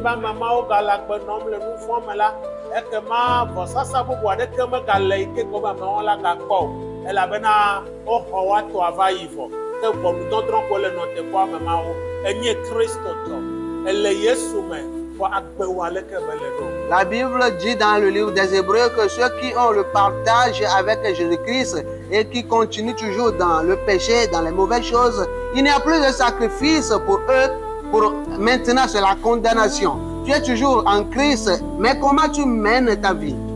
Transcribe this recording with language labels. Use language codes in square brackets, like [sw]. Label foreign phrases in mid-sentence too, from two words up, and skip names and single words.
[ee] be ame mawo gale agbe nɔm le nu vɔ̃ me la ekema vɔsasa bubu aɖeke megale yi ke gɔme amewo la gakpɔ o elabena woxɔ woatɔ ava yi vɔ ke ʋɔnudɔdrɔ̃ ko le nɔ teƒea me mawo enye Kristo tɔ ele Yesu me vɔ agbe wɔ aleke mele ɖo. [fr] La Bible dit dans le livre des Hébreux que ceux qui ont le partage avec Jésus-Christ et qui continuent toujours dans le péché, dans les mauvaises choses, il n'y a plus de sacrifice pour eux. Pour maintenant, c'est la condamnation. Tu es toujours en Christ, mais comment tu mènes ta vie?